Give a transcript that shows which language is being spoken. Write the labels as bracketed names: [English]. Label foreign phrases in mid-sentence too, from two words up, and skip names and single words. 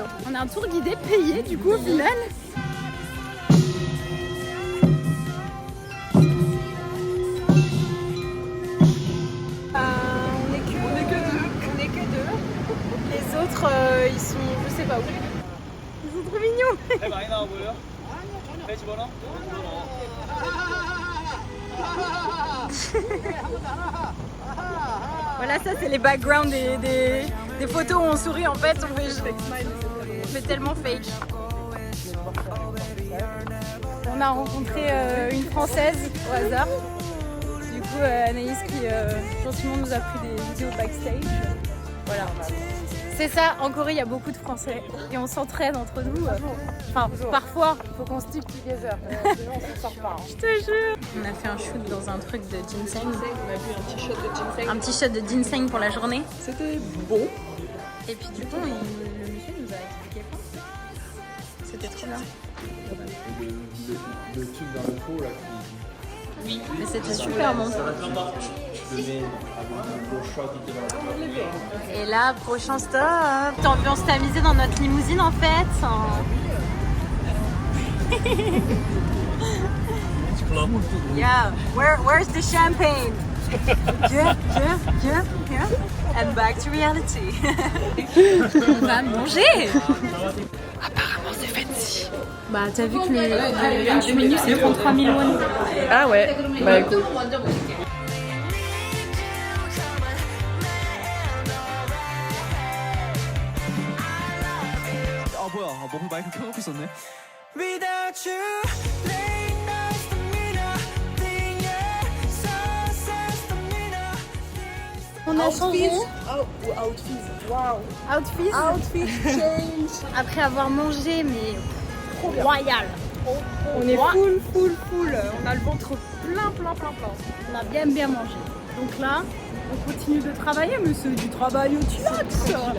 [French] on a un tour guidé payé, du coup, au final. On est que deux. Les autres, ils sont, je sais pas où. Ils sont trop mignons. [Korean] 많이 나와 보여? 배 집어넣어? [French] Voilà, ça c'est les backgrounds des photos où on sourit. En fait, on fait tellement fake. On a rencontré une Française au hasard. Du coup, Anaïs qui gentiment nous a pris des vidéos backstage. Voilà. C'est ça, en Corée, il y a beaucoup de Français et on s'entraide entre nous. Enfin, parfois, il faut qu'on [English] stick together. [French] Sinon, on s'en sort pas. Je te jure. On a fait un shoot dans un truc de ginseng. On a vu un petit shot de ginseng. Un petit shot de ginseng pour la journée. C'était bon. Et puis du coup, le monsieur nous a expliqué quoi. C'était trop bien. Le truc dans le pot là Oui, mais c'était super bon. qui te met avec un gros choix qui était dans le pot. Et là, prochain stop. T'as ambiance tamisée dans notre limousine en fait. [English] Yeah, where's the champagne? Yeah. And back to reality. [French] On va manger. Apparemment c'est fancy. Bah t'as vu que le [English] lunch menu [French] c'est 33 000 won. Ah ouais, bah écoute. [Korean] 아 뭐야? 아, 마이크 켜놓고 있었네. [English] Without you, late nights for me nothing, yeah. Sunsets for me nothing. [French] On a changé. [English] Outfit change. [French] Après avoir mangé, mais royal. On est full. On a le ventre plein. On a bien mangé. Donc là, on continue de travailler, mais c'est du travail au théâtre.